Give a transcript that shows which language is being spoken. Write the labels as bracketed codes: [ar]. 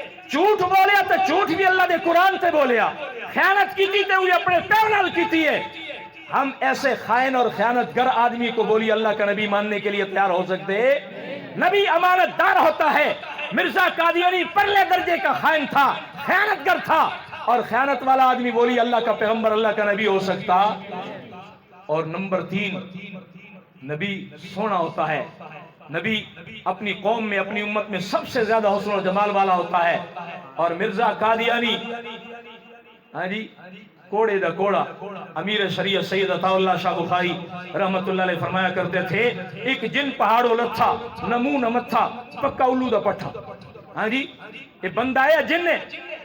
[pa] جھوٹ بولیا تو جھوٹ بھی اللہ دے قرآن تے بولیا. خیانت کیتی تے ہوئی اپنے پیو نال کیتی ہے. [ur] ہم ایسے خائن اور خیانت گر آدمی کو بولی اللہ کا نبی ماننے کے لیے تیار ہو سکتے؟ نبی امانت دار ہوتا ہے. مرزا قادیانی پرلے درجے کا خائن تھا، خیانت گر تھا، اور خیانت والا آدمی بولی اللہ کا پیغمبر اللہ کا نبی ہو سکتا؟ اور نمبر 3، نبی سونا ہوتا ہے. نبی اپنی قوم میں اپنی امت میں سب سے زیادہ حسن و جمال والا ہوتا ہے. [pa] اور مرزا قادیانی ہاں جی کوڑے دا کوڑا. [ur] امیر شریعت سید عطا اللہ شاہ بخاری رحمت اللہ علیہ فرمایا کرتے تھے [pa] ایک جن پہاڑو لتھا نمو نمتھا پکا الو دا پٹھا. [ur] ہاں جی یہ بندہ ہے جن نے